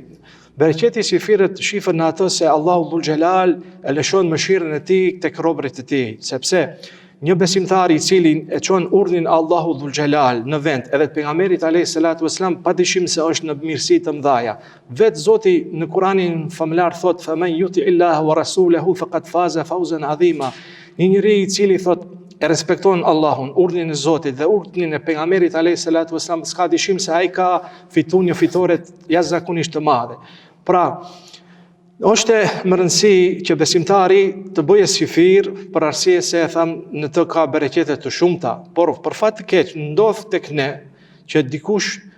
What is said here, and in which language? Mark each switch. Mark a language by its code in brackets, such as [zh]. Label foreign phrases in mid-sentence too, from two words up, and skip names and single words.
[sq] Bereqeti I sifirit shifet në atë se Allahu Dhul Xhelal e lëshon mëshirën e tij tek robërit e tij, sepse një besimtar I cili e çon urdhrin Allahu Dhul Xhelal në vend, edhe të pejgamberit [ar] عليه الصلاة والسلام, [sq] padyshim se është në mirësi të mëdha. Vetë Zoti në Kur'anin famullar thot: [ar] "فمن يطع الله ورسوله فقد فاز فوزا عظيما." [sq] Një njeri I cili thot e respekton Allahun, urdhrin e Zotit dhe urdhrin e pejgamberit [ar] عليه الصلاة والسلام, [sq] s'ka dyshim se ai ka fituar një fitore jashtëzakonisht të madhe. Pra, është më rëndësi që besimtari të bëjë sifir, për arsye se në të ka bereqete të shumta, por për fat të keq ndodh tek ne që dikush